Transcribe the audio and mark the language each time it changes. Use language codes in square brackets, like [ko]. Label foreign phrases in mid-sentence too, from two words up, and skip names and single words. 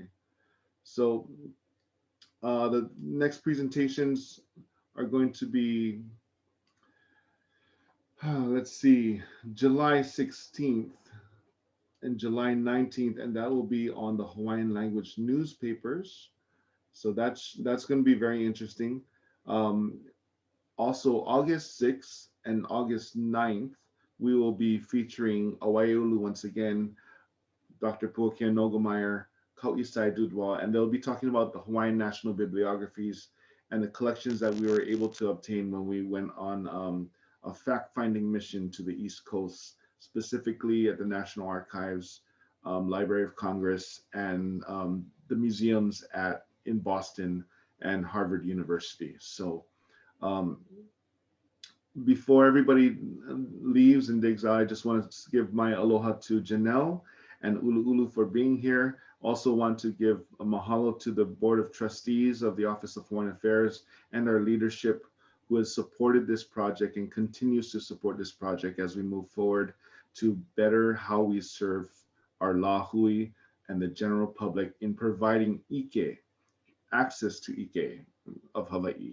[en] So the next presentations are going to be, let's see, July 16th and July 19th, and that will be on the Hawaiian language newspapers. So that's going to be very interesting. Also, August 6th and August 9th, we will be featuring ʻUluʻulu once again, Dr. Puakea Nogameyer, Kauʻisai Dudwa, and they'll be talking about the Hawaiian National Bibliographies and the collections that we were able to obtain when we went on a fact-finding mission to the East Coast, specifically at the National Archives, Library of Congress, and the museums in Boston and Harvard University. So before everybody leaves and digs out, I just want to give my aloha to Janelle and ʻUluʻulu for being here. Also want to give a mahalo to the Board of Trustees of the Office of Hawaiian Affairs and our leadership who has supported this project and continues to support this project as we move forward to better how we serve our lahui and the general public in providing ʻike, access to ʻike of Hawaii.